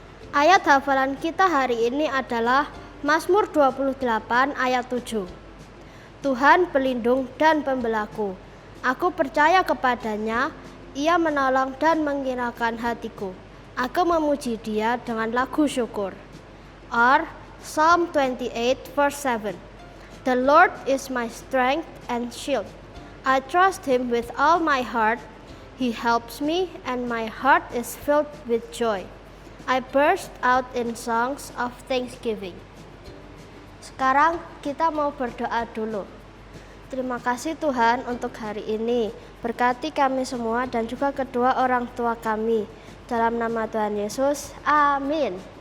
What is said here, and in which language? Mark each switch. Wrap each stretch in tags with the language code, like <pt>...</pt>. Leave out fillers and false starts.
<id>Ayat hafalan kita hari ini adalah Mazmur 28 ayat 7. Tuhan pelindung dan pembelaku. Aku percaya kepadanya, Ia menolong dan menggembirakan hatiku. Aku memuji Dia dengan lagu syukur.</id> <en>Or Psalm 28 verse 7. The Lord is my strength and shield. I trust Him with all my heart. He helps me and my heart is filled with joy. I burst out in songs of thanksgiving.</en> <id>Sekarang kita mau berdoa dulu. Terima kasih Tuhan untuk hari ini. Berkati kami semua dan juga kedua orang tua kami. Dalam nama Tuhan Yesus, amin.</id>